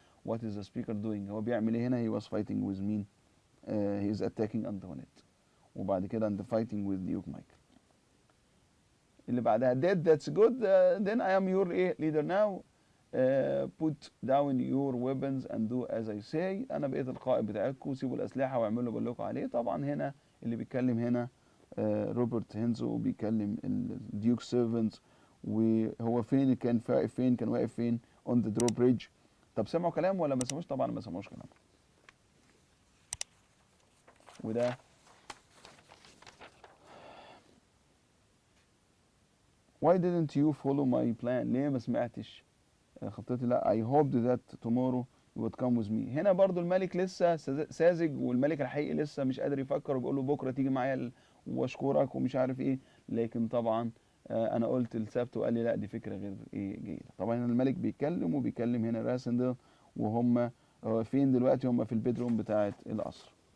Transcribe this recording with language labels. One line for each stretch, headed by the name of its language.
English: what is the speaker doing؟
Arabic: هو بيعمل ايه هنا؟
English: he was fighting with مين؟ he is attacking Antoinette. وبعد كده and fighting with Duke Michael.
Arabic: اللي بعدها
English: did that's good then I am your leader now put down your weapons and do as I say.
Arabic: انا بقيت القائد بتاعكم، سيبوا الاسلحه واعملوا اللي بقول لكم عليه. طبعا هنا اللي بيتكلم هنا روبرت هينزو بيكلم الديوك سيرفنتس، وهو فين كان واقف فين؟ كان واقف فين؟
English: on the drawbridge.
Arabic: طب سمعوا كلام ولا ما سمعوش؟ طبعا ما سمعوش كلام.
English: وده why didn't you follow my plan؟
Arabic: ليه ما سمعتش خطتي؟ لا
English: I hoped that tomorrow you would come with me.
Arabic: هنا برضو الملك لسه ساذج، والملك الحقيقي لسه مش قادر يفكر، وبيقول له بكره تيجي معايا واشكرك ومش عارف ايه. لكن طبعا انا قلت السبت وقال لي لا دي فكره غير ايه جيده. طبعا الملك بيتكلم، وبيكلم هنا راسندل، وهم فين دلوقتي؟ هم في البيدروم بتاعه القصر.